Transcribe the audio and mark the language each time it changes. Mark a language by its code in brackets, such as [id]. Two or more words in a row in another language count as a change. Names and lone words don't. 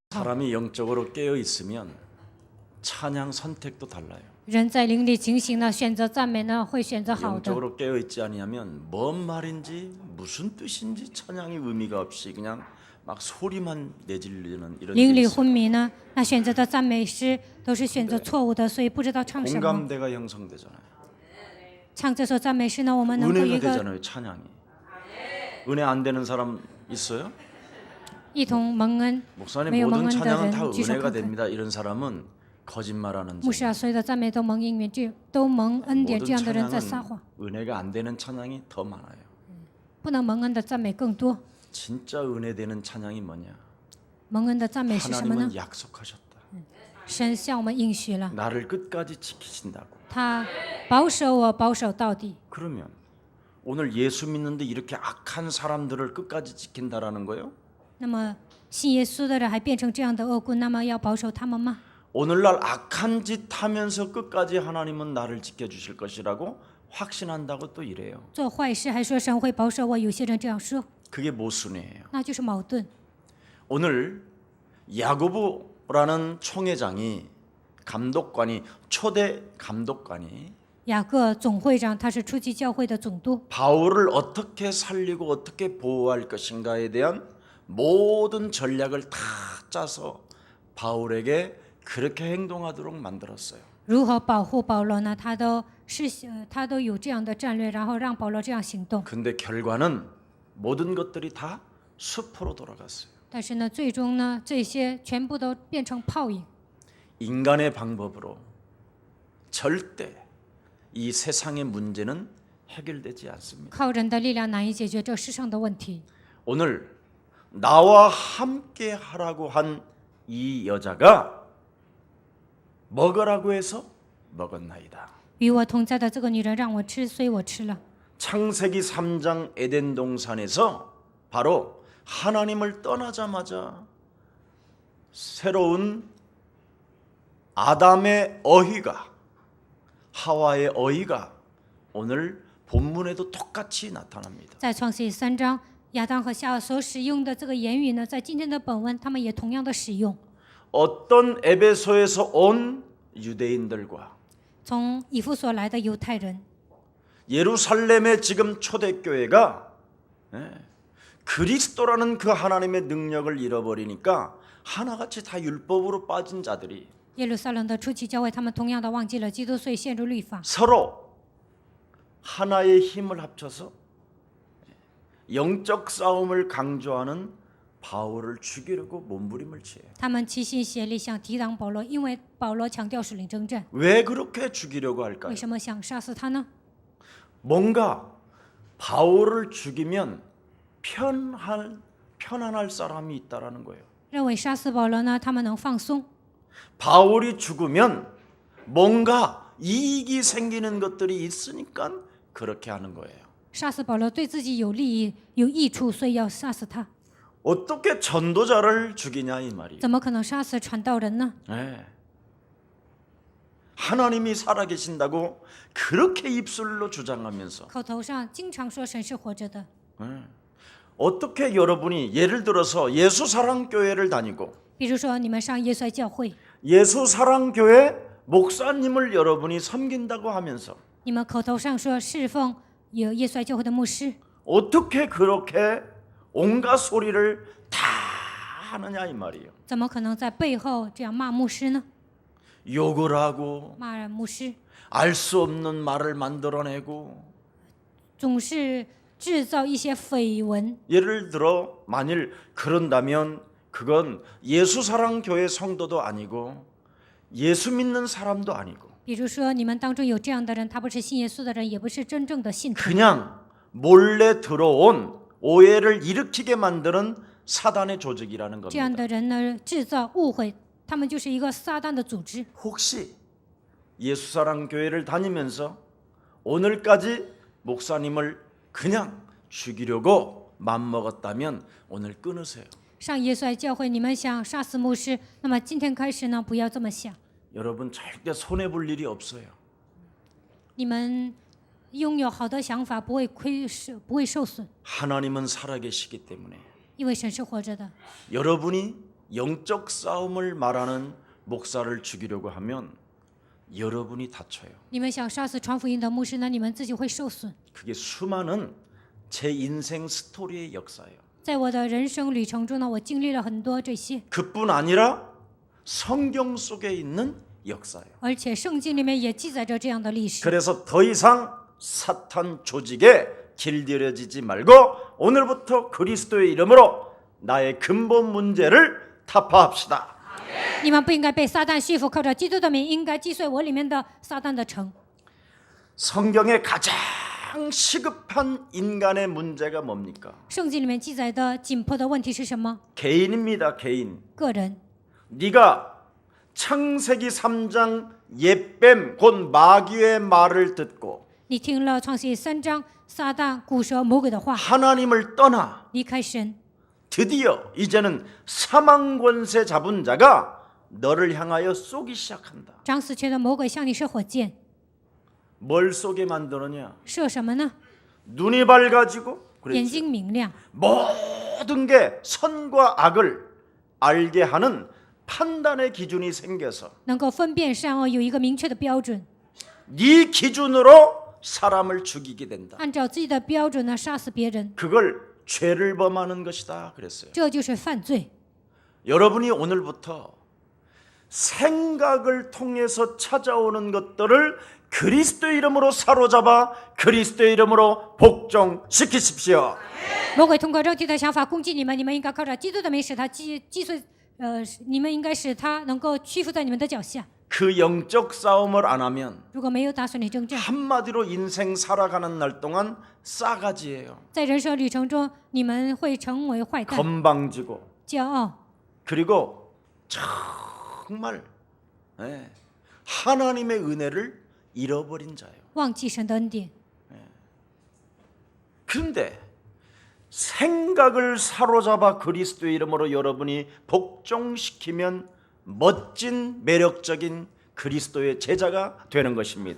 [ko] 사람이 영적으로 깨어 있으면 찬양 선택도 달라요. [zh] 人在灵里警醒呢，选择赞美呢，会选择好的。 [ko] 영적으로 깨어 있지 아니하면 뭔 말인지 무슨 뜻인지 찬양이 의미가 없이 그냥 막 소리만 내지르는 이런 [zh] 灵 [ko] 게 [zh] 里 [ko] 있어요. [zh] 昏迷呢，那选择的赞美诗都是选择错误的，所以不知道唱什么。 [ko] 공감대가 형성되잖아요. [zh] 唱这首赞美诗呢，我们能够 [ko] 은혜가 [zh] 一个 [ko] 되잖아요. 찬양이. 은혜 안 되는 사람 있어요? [zh] 一同蒙恩。 [ko] 목사님 [zh] 没有蒙 [ko] 모든 [zh] 恩的 [ko] 찬양은 다 [zh] 人举手 [ko] 은혜가 [zh] 看看。 [ko] 됩니다. 이런 사람은 거짓말하는 [zh] 牧师啊， [ko] 자예요. [zh] 所有的赞美都蒙应允，都蒙恩典， [ko] 모든 [zh] 这样的人在撒 [ko] 찬양은 [zh] 谎。 [ko] 은혜가 안 되는 찬양이 더 많아요. [zh] 不能蒙恩的赞美更多。 [ko] 진짜 은혜 되는 찬양이 뭐냐? [zh] 蒙恩的赞美是什么呢？ [ko] 하나님은 약속하셨다. [zh] 神向我们应许了， [ko] 나를 끝까지 지키신다고. [zh] 他保守我，保守到底。 [ko] 그러면 오늘 예수 믿는데 이렇게 악한 사람들을 끝까지 지킨다라는 거예요? [zh] 那么信耶稣的人还变成这样的恶棍，那么要保守他们吗？ [ko] 오늘날 악한 짓 하면서 끝까지 하나님은 나를 지켜주실 것이라고 확신한다고 또 이래요. [zh] 做坏事还说神会保守我，有些人这样说， [ko] 그게 모순이에요. [zh] 那就是矛盾。 [ko] 오늘 야고보라는 총회장이 감독관이 초대 감독관이 [zh] 雅各总会长他是初期教会的总督， [ko] 바울을 어떻게 살리고 어떻게 보호할 것인가에 대한 모든 전략을 다 짜서 바울에게 그렇게 행동하도록 만들었어요. [zh] 如何保护保罗呢？他都有这样的战略，然后让保罗这样行动。 [ko] 근데 결과는 모든 것들이 다 수포로 돌아갔어요. [zh] 但是呢，最终呢，这些全部都变成泡影。 [ko] 인간의 방법으로 절대 이 세상의 문제는 해결되지 않습니다. [zh] 靠人的力量难以解决这世上的问题。 [ko] 오늘 나와 함께 하라고 한 이 여자가 먹으라고 해서 먹었나이다. [zh] 与我同在的这个女人让我吃，所以我吃了。 [ko] 창세기 3장 에덴 동산에서 바로 하나님을 떠나자마자 새로운 아담의 어휘가 하와의 어휘가 오늘 본문에도 똑같이 나타납니다. [zh] 在创世纪3章，亚当和夏娃所使用的这个言语呢，在今天的本文，他们也同样的使用。 [ko] 어떤 에베소에서 온 유대인들과 [zh] 从以弗所来的犹太人， [ko] 예루살렘의 지금 초대교회가 그리스도라는 그 하나님의 능력을 잃어버리니까 하나같이 다 율법으로 빠진 자들이 [zh] 耶路撒冷的初期教会，他们同样的忘记了基督，所以陷入律法。 [ko] 서로 하나의 힘을 합쳐서 영적 싸움을 강조하는 바울을 죽이려고 몸부림을 치요. [zh] 他们齐心协力想抵挡保罗，因为保罗强调属灵征战。 [ko] 왜 그렇게 죽이려고 할까요? [zh] 为什么想杀死他呢？ [ko] 뭔가 바울을 죽이면 편안할 사람이 있다라는 거예요. [zh] 认为杀死保罗呢，他们能放松。 [ko] 바울이 죽으면 뭔가 이익이 생기는 것들이 있으니까 그렇게 하는 거예요. [zh] 杀死保罗对自己有利益、有益处，所以要杀死他。 [ko] 어떻게 전도자를 죽이냐 이 말이에요. [zh] 怎么可能杀死传道人呢？ [ko] 네. 하나님이 살아계신다고 그렇게 입술로 주장하면서 [zh] 口头上经常说神是活着的。 [ko] 어떻게 여러분이 예를 들어서 예수사랑교회를 다니고 [zh] 比如说，你们上耶稣爱教会， [ko] 예수사랑교회 목사님을 여러분이 섬긴다고 하면서 [zh] 你们口头上说侍奉有耶稣爱教会的牧师， [ko] 어떻게 그렇게 온갖 소리를 다 하느냐 이 말이에요. [zh] 怎么可能在背后这样骂牧师呢？ [ko] 욕을 하고 [zh] 骂牧师， [ko] 알 수 없는 말을 만들어내고 [zh] 总是制造一些绯闻。 [ko] 예를 들어 만일 그런다면 그건 예수사랑교회 성도도 아니고 예수 믿는 사람도 아니고 [zh] 比如说，你们当中有这样的人，他不是信耶稣的人，也不是真正的信徒， [ko] 그냥 몰래 들어온 오해를 일으키게 만드는 사단의 조직이라는 [zh] 这样 [ko] 겁니다. [zh] 的人呢，制造误会，他们就是一个撒旦的组织。 [ko] 혹시 예수사랑교회를 다니면서 오늘까지 목사님을 그냥 죽이려고 맘먹었다면 오늘 끊으세요. [zh] 上耶稣爱教会，你们想杀死牧师，那么今天开始呢，不要这么想。 [ko] 여러분 절대 손해 볼 일이 없어요. [zh] 你们拥有好的想法，不会受损， [ko] 하나님은 살아계시기 때문에 [zh] 因为神是活着的。 [ko] 여러분이 영적 싸움을 말하는 목사를 죽이려고 하면 여러분이 다쳐요. [zh] 你们想杀死传福音的牧师呢，你们自己会受损。 [ko] 그게 수많은 제 인생 스토리의 역사예요. [zh] 在我的人生旅程中呢，我经历了很多这些， [ko] 그뿐 아니라 성경 속에 있는 역사예요. [zh] 而且圣经里面也记载着这样的历史。 [ko] 그래서 더 이상 사탄 조직에 길들여지지 말고 오늘부터 그리스도의 이름으로 나의 근본 문제를 타파합시다. [zh] 你们不应该被撒旦束缚，靠着基督的名，应该击碎我里面的撒旦的城。 [ko] 성경의 가장 시급한 인간의 문제가 뭡니까? [zh] 圣经里面记载的紧迫的问题是什么？ [ko] 개인입니다. 개인. [zh] 个人。 [ko] 네가 창세기 3장 옛뱀 곧 마귀의 말을 듣고 [zh] 你听了创世记3章撒旦古蛇魔鬼的话， [ko] 하나님을 떠나 [zh] 离开神， [ko] 드디어 이제는 사망 권세 잡은 자가 너를 향하여 쏘기 시작한다. [zh] 掌死权的魔鬼向你射火箭， [ko] 뭘 쏘게 만드느냐? [zh] 射什么呢？ [ko] 눈이 밝아지고 [zh] 眼 [ko] 그랬죠. [zh] 睛明亮， [ko] 모든 게 선과 악을 알게 하는 판단의 기준이 생겨서 [zh] 能够分辨善恶，有一个明确的标准， [ko] 네 기준으로 사람을 죽이게 된다. [zh] 按照自己的标准呢杀死别人， [ko] 그걸 죄를 범하는 것이다 그랬어요. [zh] 这就是犯罪。 [ko] 여러분이 오늘부터 생각을 통해서 찾아오는 것들을 그리스도의 이름으로 사로잡아 그리스도의 이름으로 복종시키십시오. [zh] 魔鬼通过肉体的想法攻击你们，你们应该靠着基督的名使他击碎，你们应该使他能够屈服在你们的脚下。 [ko] 그 영적 싸움을 안 하면 [zh] 如果没有打算你征战， [ko] 한마디로 인생 살아가는 날 동안 싸가지예요. [zh] 在人生旅程中，你们会成为坏蛋、 [ko] 건방지고 [zh] 骄傲， [ko] 그리고 정말 하나님의 은혜를 잃어버린 자예요. [zh] 忘记神的恩典。 [ko] 그런데 생각을 사로잡아 그리스도의 이름으로 여러분이 복종시키면 멋진 매력적인 그리스도의 제자가 되는 것입니다.